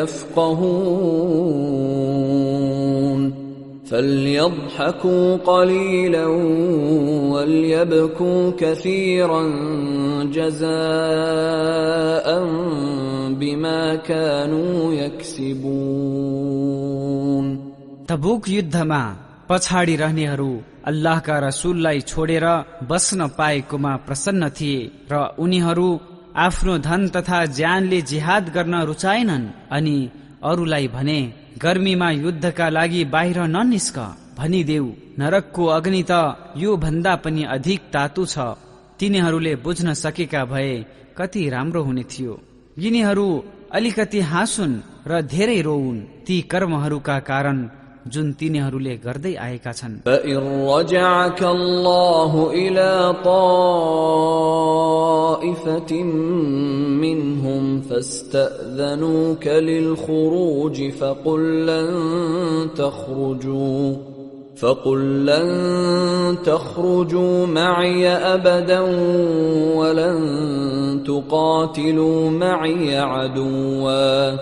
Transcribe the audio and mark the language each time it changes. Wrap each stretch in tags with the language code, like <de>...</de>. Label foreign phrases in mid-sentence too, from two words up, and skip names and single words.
<ar>يفقهون فليضحكوا قليلا وليبكوا كثيرا جزاء بما كانوا يكسبون।</ar> <ne>तबुक युद्धमा पछाडि रहनेहरू अल्लाहका रसूललाई छोडेर बस्न पाएकोमा प्रसन्न थिए र उनीहरू आफ्नो धन तथा ज्यानले जिहाद गर्न रुचाएनन्। अनि अरूलाई भने, गर्मीमा युद्धका लागि बाहिर ननिस्क। भनिदेऊ, नरकको अग्नि त यो भन्दा पनि अधिक तातु छ। तिनीहरूले बुझ्न सकेका भए कति राम्रो हुने थियो। यिनीहरू अलिकति हाँसुन् र धेरै रोउन् ती कर्महरूका कारण जुन तिनीहरूले गर्दै आएका छन्।</ne> <ar>فإن رجعك الله إلى طائفة منهم فاستأذنوك للخروج فقل لن تخرجوا معي أبدا ولن تقاتلوا معي عدوا</ar>